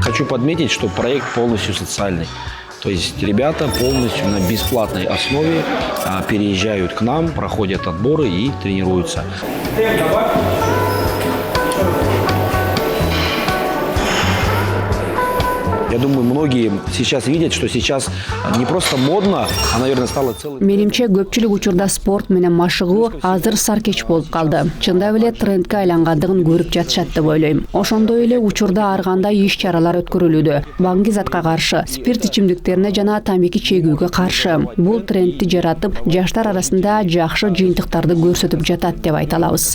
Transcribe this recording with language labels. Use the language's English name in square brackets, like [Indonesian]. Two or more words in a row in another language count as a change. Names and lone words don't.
[Russian] подметить, что проект полностью социальный. То есть ребята полностью на бесплатной основе переезжают к нам, проходят отборы и тренируются. Я думаю, многие сейчас видят, что сейчас не просто модно, а, наверное, стало целым. [Kyrgyz] Менимче көпчүлүк учурда спорт менен машыгуу азыр саркеч болуп калды. Чындап эле трендке айлангандыгын көрүп жатышат деп ойлойм. Ошондой эле учурда ар кандай иш-чаралар өткөрүлүүдө. Баңгизатка каршы, спирт ичимдиктерине жана тамеки чегүүгө каршы. Бул трендти жаратып, жаштар арасында жакшы жыйынтыктарды көрсөтүп жатат деп айта алабыз.